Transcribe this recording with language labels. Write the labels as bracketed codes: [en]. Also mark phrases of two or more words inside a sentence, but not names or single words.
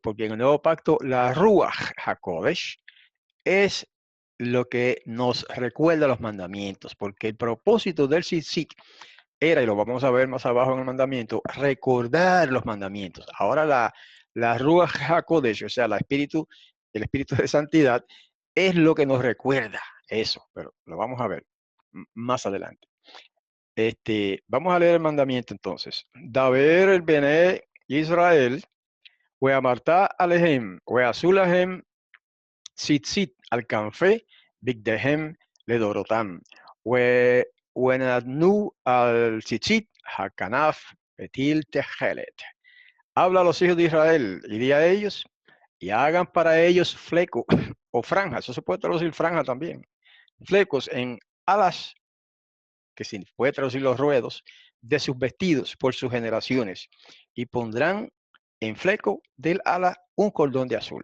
[es] Porque en el nuevo pacto la [he] רוח הקודש [es] es lo que nos recuerda los mandamientos, porque el propósito del tzitzit era, y lo vamos a ver más abajo en el mandamiento, recordar los mandamientos. Ahora la [he] רוח הקודש, [es] o sea, el espíritu de santidad, es lo que nos recuerda eso, pero lo vamos a ver más adelante. Vamos a leer el mandamiento entonces. [he] דבר אל בני ישראל ואמרת אלהם ועשו להם ציצת על כנפי בגדיהם לדרתם ונתנו על ציצת הכנף פתיל תכלת. [es] Habla a los hijos de Israel y di a ellos, y hagan para ellos fleco o franjas, eso se puede traducir franja también, flecos en alas, que se puede traducir los ruedos, de sus vestidos por sus generaciones, y pondrán en fleco del ala un cordón de azul.